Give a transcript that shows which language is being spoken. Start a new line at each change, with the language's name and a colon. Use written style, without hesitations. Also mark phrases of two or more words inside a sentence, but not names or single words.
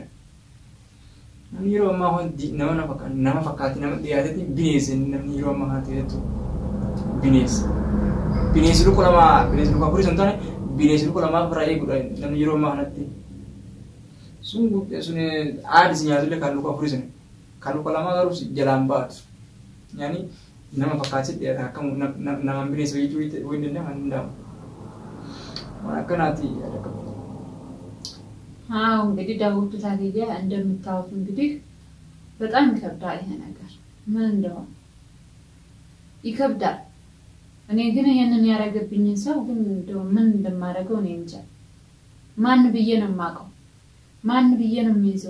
Oromo: Namni yeroo ammaa nama fakkaatee nama dhiyaatetti bineensa namni yeroo ammaa kana ta'etu bineensi luka afurii sun taane bineensi luka lamaa ofirraa eeguudha namni yeroo ammaa kanatti sun aadis nyaatullee kan luka afurii sun kan luka lamaa garuu jalaan baatu yaani nama fakkaatee dhiyaate akka nama bineensa jechuu hin danda'amu waan akkanaati
Amharic: አዎ እንግዲህ ዳውት ታዲያ እንደምታውቁ እንግዲህ በጣም ይከብዳል ይሄ ነገር ምን እንደሆነ ይከብዳል። እኔ ግን ይሄንን ያረገብኝ ሰው ግን እንደው ምን እንደማረገው ነው እንጃ። ማን ብዬ ነው የማውቀው? ማን ብዬ ነው የሚይዘው?